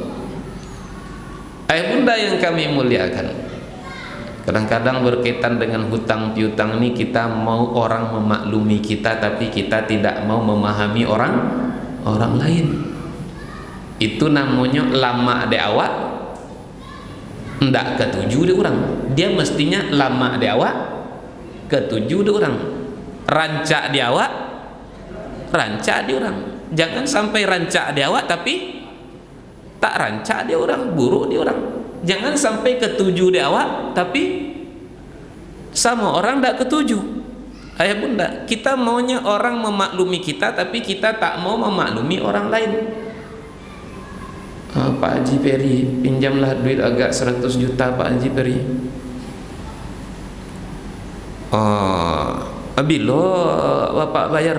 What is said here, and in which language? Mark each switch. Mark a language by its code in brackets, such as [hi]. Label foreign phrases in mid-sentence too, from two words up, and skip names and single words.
[id] Ayah bunda yang kami muliakan, kadang-kadang berkaitan dengan hutang piutang ini kita mau orang memaklumi kita, tapi kita tidak mau memahami orang lain. Itu namanya [min] lama de awak ndak ketuju de orang. Dia mestinya lama de awak ketuju de orang, rancak de awak rancak de orang. [id] Jangan sampai [min] rancak de awak tapi tak rancak de orang, buruk de orang. [id] Jangan sampai [min] ketuju de awak tapi sama orang ndak ketuju. [id] Ayah bunda, kita maunya orang memaklumi kita tapi kita tak mau memaklumi orang lain. Pak Haji Peri, pinjamlah duit agak 100 juta Pak Haji Peri. Bila Bapak bayar?